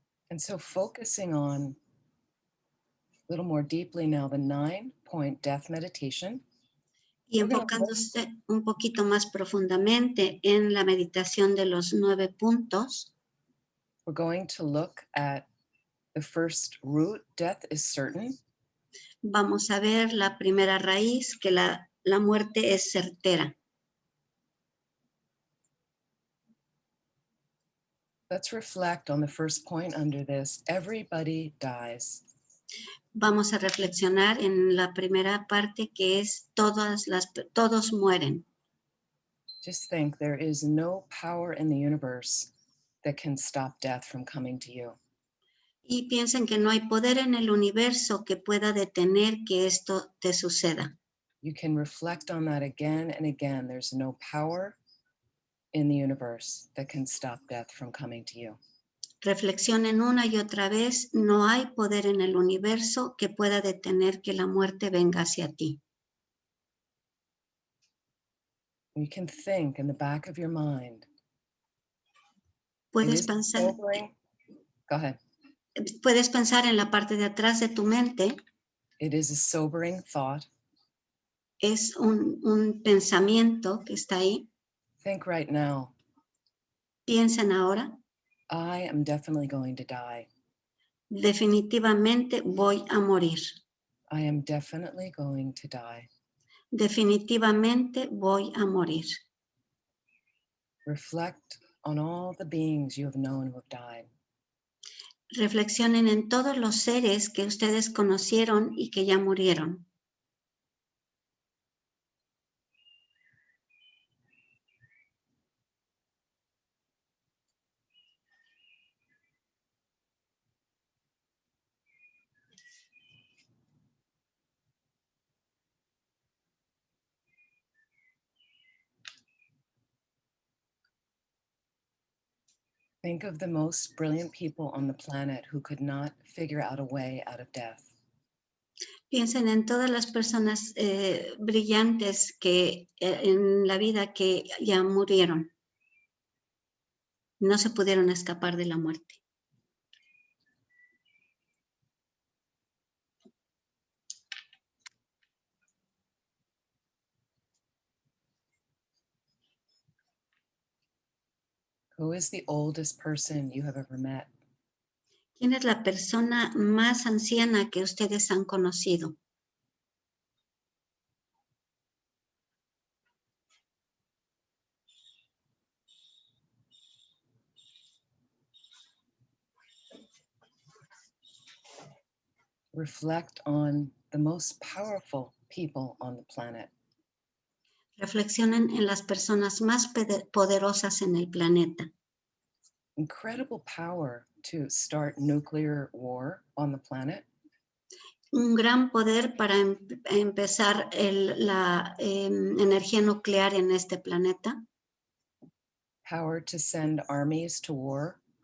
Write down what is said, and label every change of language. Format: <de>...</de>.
<en>And so focusing on a little more deeply now the 9-point death meditation.</en> <es>Y enfocándose un poquito más profundamente en la meditación de los 9 puntos.</es> <en>We're going to look at the first root, death is certain.</en> <es>Vamos a ver la primera raíz, que la muerte es certera.</es> <en>Let's reflect on the first point under this. Everybody dies.</en> <es>Vamos a reflexionar en la primera parte, que es todos mueren.</es> <en>Just think, there is no power in the universe that can stop death from coming to you.</en> <es>Y piensen que no hay poder en el universo que pueda detener que esto te suceda.</es> <en>You can reflect on that again and again. There's no power in the universe that can stop death from coming to you.</en> <es>Reflexionen una y otra vez, no hay poder en el universo que pueda detener que la muerte venga hacia ti.</es> <en>You can think in the back of your mind.</en> <es>Puedes pensar,</es> <en>Go ahead.</en> <es>Puedes pensar en la parte de atrás de tu mente.</es> <en>It is a sobering thought.</en> <es>Es un pensamiento que está ahí.</es> <en>Think right now.</en> <es>Piensen ahora.</es> <en>I am definitely going to die.</en> <es>Definitivamente voy a morir.</es> <en>I am definitely going to die.</en> <es>Definitivamente voy a morir.</es> <en>Reflect on all the beings you have known who have died.</en> <es>Reflexionen en todos los seres que ustedes conocieron y que ya murieron.</es> <en>Think of the most brilliant people on the planet who could not figure out a way out of death.</en> <es>Piensen en todas las personas brillantes que en la vida que ya murieron. No se pudieron escapar de la muerte.</es> <en>Who is the oldest person you have ever met?</en> <es>¿Quién es la persona más anciana que ustedes han conocido?</es> <en>Reflect on the most powerful people on the planet.</en> <es>Reflexionen en las personas más poderosas en el planeta.</es> <en>Incredible power to start nuclear war on the planet.</en> <es>Un gran poder para empezar la energía nuclear en este planeta.</es> <en>Power to send armies to war.</en>